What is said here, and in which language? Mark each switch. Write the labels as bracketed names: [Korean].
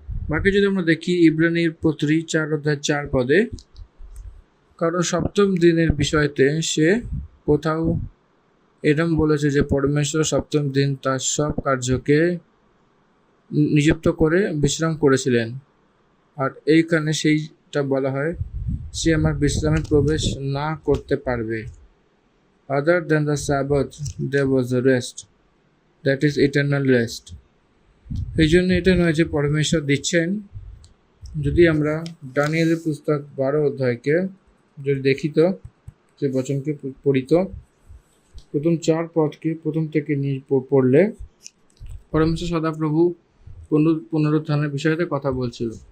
[Bangla] বাকি যদি আমরা দেখি ইব্রানির পত্রী 4 অধ্যায় 4 পদে, কারণ সপ্তম দিনের বিষয়তে সে কোথাও এরম বলেছে যে পরমেশ্বর সপ্তম দিন তার সব কার্যকে নিযুক্ত করে বিশ্রাম করেছিলেন, আর এইখানে সেইটা বলা হয় সে আমার বিশ্রামে প্রবেশ না করতে পারবে। [English] Other than the Sabbath there was a rest, that is eternal rest. [Bangla] এই জন্য এটা নয় যে পরমেশ্বর দিচ্ছেন। যদি আমরা দানিয়েলের পুস্তক 12 অধ্যায়কে যদি দেখি তো যে বচনকে পড়িত, প্রথম 4 পদকে প্রথম থেকে নিয়ে পড়লে পরমেশ্বর সদাপ্রভু পুনরুত্থানের বিষয়তে কথা বলছিল।